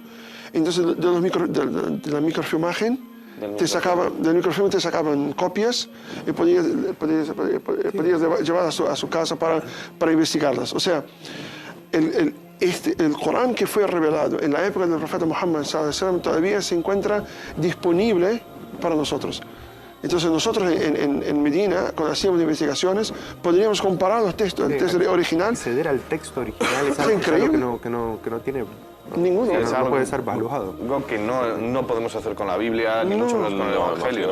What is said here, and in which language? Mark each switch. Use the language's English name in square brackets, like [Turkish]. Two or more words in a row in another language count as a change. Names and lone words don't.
[Spanish] Entonces de la microfilmaje te sacaban copias y podías llevar a su casa para investigarlas. O sea, el Corán que fue revelado en la época del profeta Muhammad [Arabic] صلى الله عليه وسلم [Spanish] todavía se encuentra disponible para nosotros. Entonces nosotros en Medina, cuando hacíamos investigaciones, podríamos comparar los textos, el texto original. Acceder al texto original es algo increíble. Que no tiene... Ninguno. No puede ser valuado. Algo que no podemos hacer con la Biblia, ni mucho menos con el Evangelio.